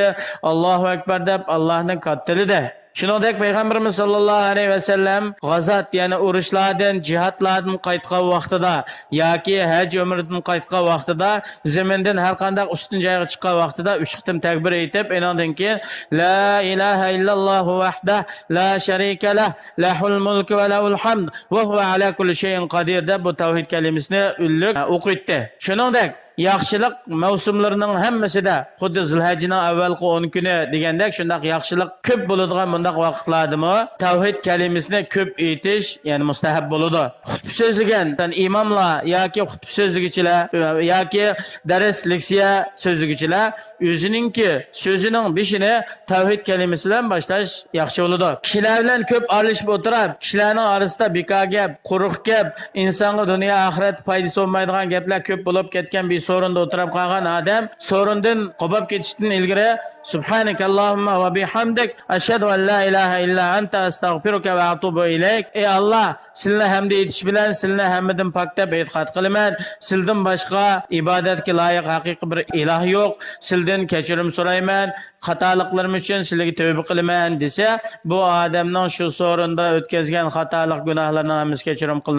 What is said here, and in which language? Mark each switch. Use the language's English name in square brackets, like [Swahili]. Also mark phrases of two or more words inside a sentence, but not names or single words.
[Arabic] الله أكبر [Uzbek] deb Allohning kattalidi. Shuningdek, Payg'ambarimiz [Arabic] صلى الله عليه وسلم [Uzbek] g'azot, ya'ni urushlardan, jihadlardan qaytgan vaqtida yoki haj umridan qaytgan vaqtida, zamindan har qanday ustun joyga chiqqan vaqtida 3 qitim takbir aytib, undan keyin [Arabic] لا إله إلا الله وحده لا شريك له، له الملك وله الحمد وهو على كل شيء قدير [Uzbek] deb bu tavhid kalimasini ulluq o'qitdi. Shuningdek, yaxshilik mavsumlarining hammasida xuddi Zulhajning avvalgi 10 kuni degandek shundaq yaxshilik ko'p bo'ladigan bundaq vaqtlardami tavhid kalimasini ko'p aytish, ya'ni mustahab bo'ladi. Xutba so'zlagan imomlar yoki xutba so'zlagichilar yoki dars leksiya so'zlagichilar so'zining beshini tavhid kalimasi bilan boshlash yaxshi bo'ladi. Kishilar bilan ko'p aralashib o'tirib, kishilarning orasida bekor gap, quruq gap, insonga dunyo oxirat foydasi bo'lmaydigan gaplar ko'p bo'lib ketgan bir sorunda o'tirib qolgan odam sorundan qolib ketishdan ilgari [Arabic] سبحانك اللهم وبحمدك أشهد أن لا إله إلا أنت أستغفرك وأتوب إليك. [Uzbek] Ey Alloh, sizlarni hamd etish bilan sizlarni hammadan pok deb e'tiqod qilaman. Sizdan boshqa ibodatga loyiq haqiqiy bir iloh yo'q. Sizdan kechirim so'rayman. Xatoliklarim uchun sizlarga tavba qilaman desa, bu odamning shu sorunda o'tkazgan xatolik gunohlarini hammasi kechirim qilinadi.